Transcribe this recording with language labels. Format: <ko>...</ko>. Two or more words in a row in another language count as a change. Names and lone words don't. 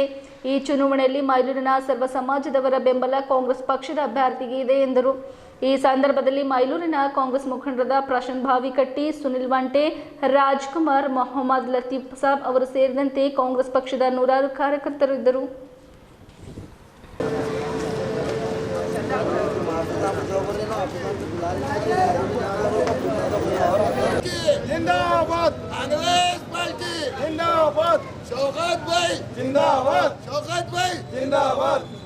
<kn>ಈ ಚುನಾವಣೆಯಲ್ಲಿ ಮೈಲೂರಿನ ಸರ್ವ ಸಮಾಜದವರ ಬೆಂಬಲ ಕಾಂಗ್ರೆಸ್ ಪಕ್ಷದ ಅಭ್ಯರ್ಥಿಗೆ ಇದೆ ಎಂದರು. ಈ ಸಂದರ್ಭದಲ್ಲಿ ಮೈಲೂರಿನ ಕಾಂಗ್ರೆಸ್ ಮುಖಂಡರಾದ ಪ್ರಶಾಂತ್ ಭಾವಿಕಟ್ಟಿ, ಸುನಿಲ್ ವಂಟೆ, ರಾಜ್ಕುಮಾರ್, ಮೊಹಮ್ಮದ್ ಲತೀಫ್ ಸಾಬ್ ಅವರು ಸೇರಿದಂತೆ ಕಾಂಗ್ರೆಸ್ ಪಕ್ಷದ ನೂರಾರು ಕಾರ್ಯಕರ್ತರು ಇದ್ದರು.</kn> <hi>जिंदाबाद कांग्रेस पार्टी, जिंदाबाद शौकत भाई, जिंदाबाद शौकत भाई, जिंदाबाद</hi>